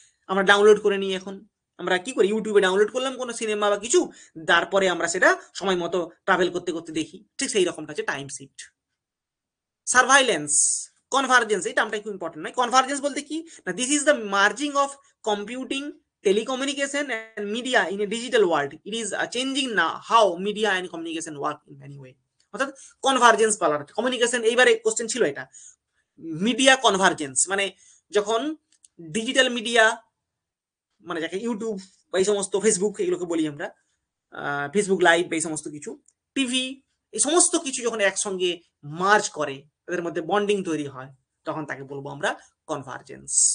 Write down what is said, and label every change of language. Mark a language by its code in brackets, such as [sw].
[bn] আমরা ডাউনলোড করে নিই এখন, আমরা কি করি, ইউটিউবে ডাউনলোড করলাম কোনো সিনেমা বা কিছু, তারপরে আমরা সেটা সময় মতো ট্রাভেল করতে করতে দেখি, ঠিক সেই রকমটা হচ্ছে টাইম শিফট। সার্ভাইলেন্স, কনভার্জেন্স, এই টার্মটা খুব ইম্পর্টেন্ট নয়। কনভার্জেন্স বলতে কি না, [en] This is the merging of computing, telecommunication and media in a digital world. It is changing now how media and communication work in many way. [bn] অর্থাৎ convergence বলার, communication, এইবারে question ছিল এটা, মিডিয়া কনভার্জেন্স মানে যখন ডিজিটাল মিডিয়া, মানে যাকে YouTube বা এই সমস্ত, ফেসবুক এগুলোকে বলি আমরা, ফেসবুক লাইভ এই সমস্ত কিছু, টিভি, এই সমস্ত কিছু যখন একসঙ্গে মার্জ করে, তাদের মধ্যে বন্ডিং তৈরি হয়, তখন তাকে বলবো আমরা কনভার্জেন্স।